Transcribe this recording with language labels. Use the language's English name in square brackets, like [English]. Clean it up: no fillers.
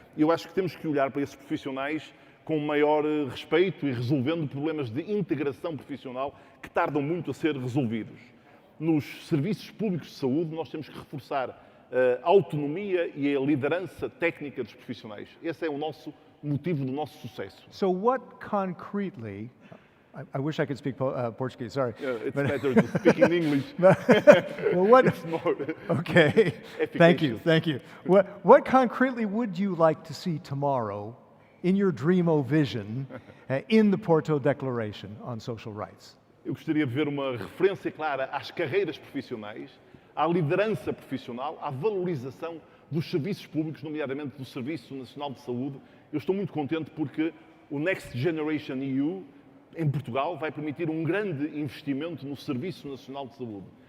[Portuguese] E eu acho que temos que olhar para esses profissionais com maior respeito e resolvendo problemas de integração profissional que tardam muito a ser resolvidos. Nos serviços públicos de saúde, nós temos que reforçar a autonomia e a liderança técnica dos profissionais. Esse é o nosso motivo do nosso sucesso. [English] So what concretely, I wish I could speak Portuguese, sorry. It's better to speak in English. Well, what, It's more okay, thank you. What concretely would you like to see tomorrow in your dream or vision in the Porto Declaration on Social Rights? [Portuguese] Eu gostaria de ver uma referência clara às carreiras profissionais, à liderança profissional, à valorização dos serviços públicos, nomeadamente do Serviço Nacional de Saúde. Eu estou muito contente porque o Next Generation EU, em Portugal, vai permitir um grande investimento no Serviço Nacional de Saúde.